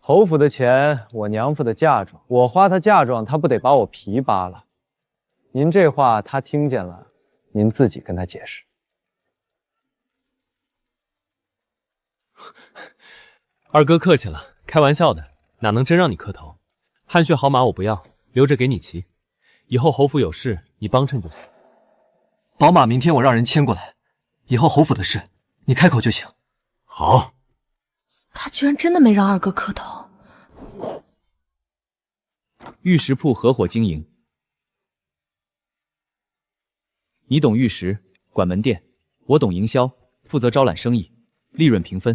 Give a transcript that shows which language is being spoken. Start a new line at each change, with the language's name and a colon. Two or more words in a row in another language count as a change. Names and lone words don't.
Chinese: 侯府的錢，我娘夫的嫁妝，我花他嫁妝，他不得把我皮扒了？您這話他聽見了，您自己跟他解釋。二哥客氣了，開玩笑的，哪能真讓你磕頭？汗血好馬我不要，留着給你騎。以後侯府有事，你幫襯就行。寶馬明天我讓人牽過來，以後侯府的事你開口就行。好。他居然真的沒讓二哥磕頭。玉石鋪合夥經營，你懂玉石，管門店；我懂營銷，負責招攬生意，利潤平分。